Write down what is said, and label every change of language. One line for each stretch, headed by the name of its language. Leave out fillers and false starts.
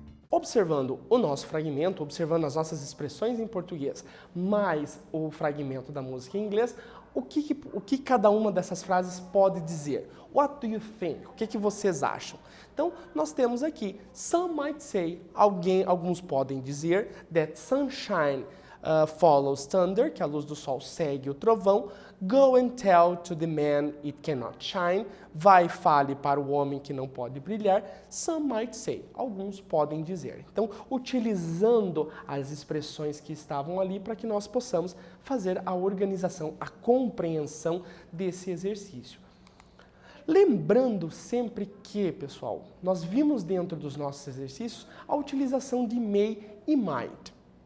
Portuguese: Observando o nosso fragmento, observando as nossas expressões em português, mais o fragmento da música em inglês, o que cada uma dessas frases pode dizer?
English: What do you think?
Portuguese: O que vocês acham? Então, nós temos aqui,
English: some might say,
Portuguese: alguns podem dizer,
English: that sunshine follows thunder,
Portuguese: que a luz do sol segue o trovão.
English: Go and tell to the man it cannot shine.
Portuguese: Vai, fale para o homem que não pode brilhar.
English: Some might say.
Portuguese: Alguns podem dizer. Então, utilizando as expressões que estavam ali para que nós possamos fazer a organização, a compreensão desse exercício. Lembrando sempre que, pessoal, nós vimos dentro dos nossos exercícios a utilização de may e might.